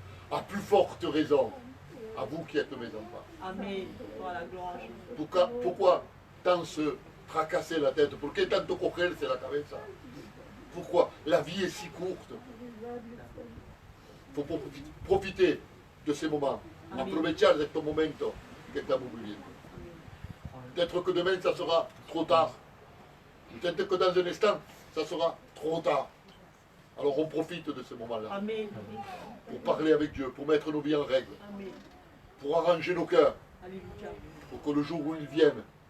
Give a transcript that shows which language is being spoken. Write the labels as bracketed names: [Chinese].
[French] À plus forte raison, à vous qui êtes mes enfants. Amen. Gloire à la gloire. à Jésus. Pourquoi tant se tracasser la tête? [Spanish] Pourquoi tanto cogerse la cabeza? [French] Pourquoi? La vie est si courte. Il faut profiter de ces moments. [Spanish] Aprovechar de estos momentos que estamos viviendo. [French] Peut-être que demain, ça sera trop tard. Peut-être que dans un instant, ça sera trop tard. Alors on profite de ce moment-là Amen. pour parler avec Dieu, pour mettre nos vies en règle, Amen. pour arranger nos cœurs, Alléluia. pour que le jour où ils viennent,